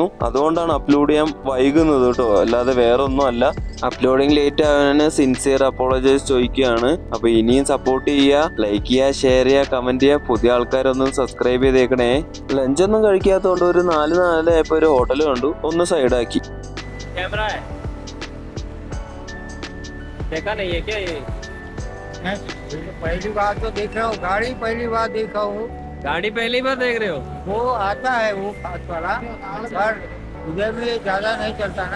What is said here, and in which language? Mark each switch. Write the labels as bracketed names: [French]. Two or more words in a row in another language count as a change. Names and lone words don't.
[Malayalam] അതുകൊണ്ടാണ് അപ്ലോഡ് ചെയ്യാൻ വൈകുന്നത് കേട്ടോ, അല്ലാതെ വേറെ ഒന്നും അല്ല. [English] uploading late [Malayalam] ആവാൻ [English] sincere apologize [Malayalam] ചോദിക്കുകയാണ്. അപ്പൊ ഇനിയും സപ്പോർട്ട് ചെയ്യുക, ലൈക്ക് ചെയ്യുക, ഷെയർ ചെയ്യുക, കമന്റ് ചെയ്യുക. പുതിയ ആൾക്കാരൊന്നും സബ്സ്ക്രൈബ് ചെയ്തേക്കണേ. ലഞ്ചൊന്നും കഴിക്കാത്തതുകൊണ്ട് ഒരു 4 ആയപ്പോ ഒരു ഹോട്ടൽ കണ്ടു, ഒന്ന് സൈഡാക്കി. [Hindi] कैमरा है, देखा नहीं है क्या ये? पहली बार तो देख रहा हूँ, गाड़ी पहली बार देखा हूँ। गाड़ी पहली बार देख रहे हो? वो आता है वो खास वाला, पर उधर भी ज्यादा नहीं चलता ना।